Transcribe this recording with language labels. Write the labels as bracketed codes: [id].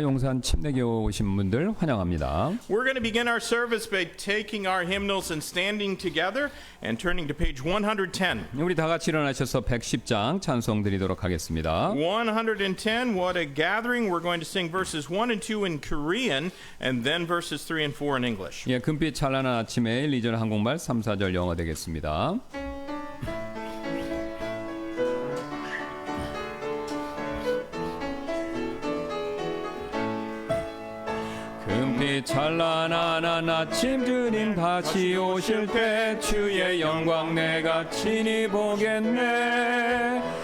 [ko] 용산 침례교회 오신 분들 환영합니다. [en] We're going to begin our service by taking our hymnals and standing together and turning to page 110. [ko] 우리 다 같이 일어나셔서 110장 찬송 드리도록 하겠습니다. [en] 110, what a gathering. We're going to sing verses 1 and 2 in Korean and then verses 3 and 4 in English. [ko] 예, 금빛 찬란한 아침에 1, 2절 한국말, 3, 4절 영어 되겠습니다. 금빛 찬란한 아침 주님 다시 오실 때 주의 영광 내가 친히 보겠네.